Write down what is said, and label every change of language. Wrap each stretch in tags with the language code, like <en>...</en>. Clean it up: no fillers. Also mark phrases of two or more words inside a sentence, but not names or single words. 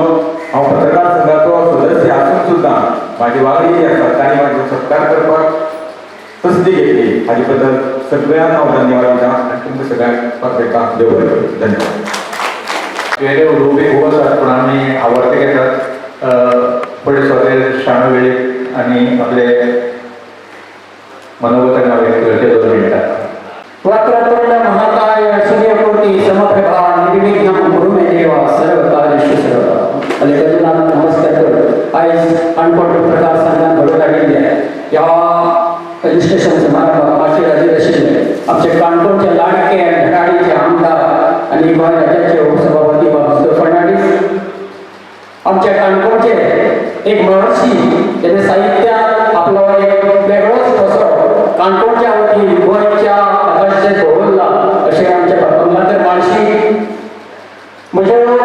<kok>हांव पत्रकार संघाचो सदस्य आसून सुद्दां म्हाजे वांगडी जे आसात तांणी म्हाजो सत्कार करपाक तसदी घेतली हाजे बद्दल सगळ्यांक हांव धन्यवाद दिता आनी तुमकां सगळ्यांक पत्रकार देव बरें करूं. धन्यवाद. वेगळे उलोवपी खूब आसात पूण आमी आवडटे घेतात पडे स्वतः शाणू वेळी आनी आपले मनोगतांना व्यक्त करचे 2 मिनटां.</kok> <sa>वक्रतुंड महाकाय सूर्यकोटि समप्रभा निर्विघ्नं कुरु मे देव सर्वकार्येषु सर्वदा.</sa> <kok>मल्लिकार्जुनाक नमस्कार करत आयज काणकोण पत्रकार संघान घडोवन हाडिल्ल्या ह्या रजिस्ट्रेशन समारंभाक आशीर्वादीत आशिल्ले आमचे काणकोणचे लाडके धडाडीचे आमदार आनी गोंय राज्याचे उपसभापती बाबूसाहेब फर्नांडीस, आमच्या काणकोणचे एक महर्षी जेणे साहित्यात आपलो एक वेगळोच ठसो काणकोणच्या वतीन गोंयच्या आकाशाचेर दवरला अशें आमचे कमलाकर माळशी, म्हजे</kok>